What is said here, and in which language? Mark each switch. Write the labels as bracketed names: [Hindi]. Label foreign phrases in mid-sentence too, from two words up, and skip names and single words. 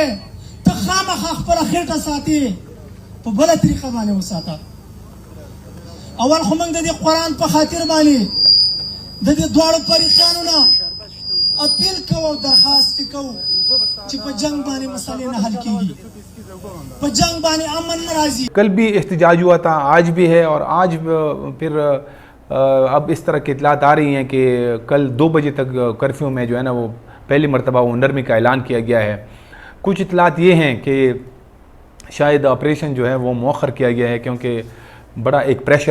[Pashto] ته خامخا خپله خېټه ساتي، په بله طریقه باندې وساته. اول خو موږ د دې قرآن په خاطر باندې د دې دواړو فریقانو نه اپیل کوو او درخواست کوو چې په جنگ باندې مسئلې نه حل کېږي، په جنگ باندې امن نه راځي. [Urdu] کل بھی احتجاج ہوا تھا، آج بھی ہے، اور آج پھر اب اس طرح کی اطلاعات آ رہی ہیں کہ کل 2 بجے تک کرفیو میں جو ہے نا وہ پہلی مرتبہ وہ نرمی کا اعلان کیا گیا ہے. کچھ اطلاعات یہ ہیں کہ شاید آپریشن جو ہے وہ مؤخر کیا گیا ہے کیونکہ بڑا ایک پریشر تھا.